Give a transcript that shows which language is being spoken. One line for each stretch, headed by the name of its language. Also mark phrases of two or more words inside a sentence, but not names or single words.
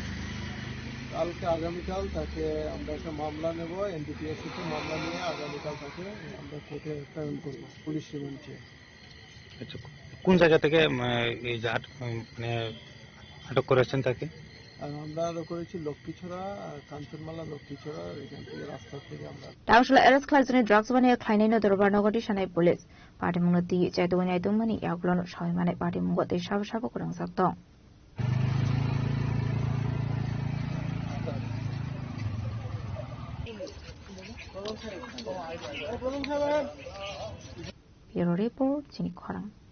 Bangla: কালকে আগামীকাল তাকে আমরা একটা মামলা নেব এনডিপিএস থেকে মামলা নিয়ে আগামীকাল তাকে আমরা কোর্টে প্রেরণ করব পুলিশ রিমান্ডে আচ্ছা কোন জায়গা থেকে এই মানে আটক করেছেন তাকে আর আমরা আরো করেছি লক্ষ্মীছড়া, কাঞ্চনমালা লক্ষ্মীছড়া, এখান থেকে রাস্তা থেকে আমরা
Kok Borok: Tangshla eras khlaisani drugs bani khlainai no dorbar nogati shanai police party mungati chaitoni aitumani yaglon shaimane party mungote shab shab kurang saktong
English: Bureau report
Kok Borok: Chini Khorang